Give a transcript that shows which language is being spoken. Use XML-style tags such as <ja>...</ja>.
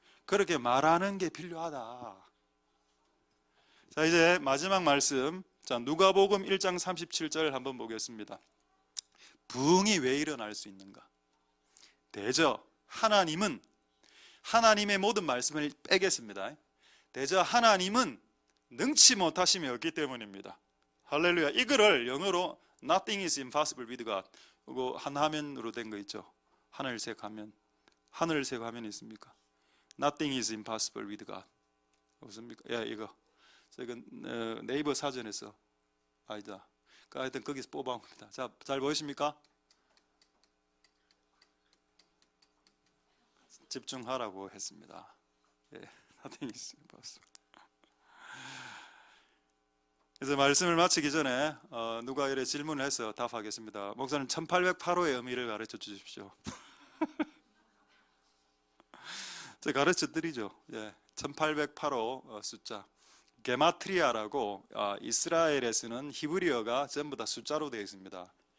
<ko>그렇게 말하는 게 필요하다. 자 이제 마지막 말씀, 자 누가복음 1장 37절 한번 보겠습니다. 부흥이 왜 일어날 수 있는가? 대저 하나님은 하나님의 모든 말씀을 빼겠습니다. 대저 하나님은 능치 못하심이 없기 때문입니다. 할렐루야. 이거를 영어로</ko> <en>Nothing is impossible with God.</en> <ko>이거 한 화면으로 된 거 있죠. 하늘색 화면. 하늘색 화면이 있습니까?</ko> <en>Nothing is impossible with God.</en> <ko>없습니까? 야 이거. 제가 네이버 사전에서 아니다. 하여튼 거기서 뽑아온 겁니다. 자, 잘 보이십니까? 집중하라고 했습니다.</ko> <en>예, Nothing is impossible.</en> <ko>그래서 말씀을 마치기 전에 누가 이래 질문을 해서 답하겠습니다. 목사님 1808호의 의미를 가르쳐 주십시오. 제가 가르쳐 드리죠. 예, 1808호 숫자 게마트리아라고 이스라엘에서는 히브리어가 전부 다 숫자로 되어 있습니다.</ko>